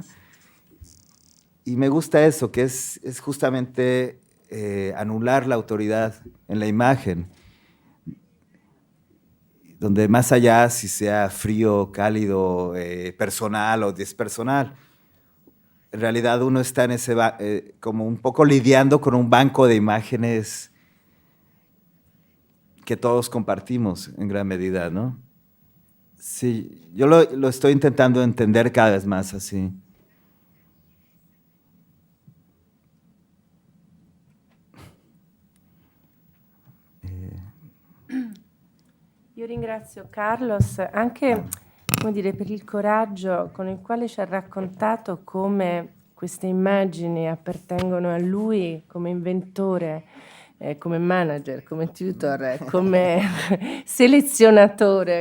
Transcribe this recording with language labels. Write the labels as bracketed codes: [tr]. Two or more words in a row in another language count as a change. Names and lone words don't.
[es] Y me gusta eso, que es justamente anular la autoridad en la imagen, donde más allá si sea frío, cálido, personal o despersonal, en realidad uno está en ese como un poco lidiando con un banco de imágenes que todos compartimos en gran medida, ¿no? Sí, yo lo estoy intentando entender cada vez más así. [it] Io ringrazio Carlos anche, come dire, per il coraggio con il quale ci ha raccontato come queste immagini appartengono a lui come inventore, come manager, come tutor, come selezionatore.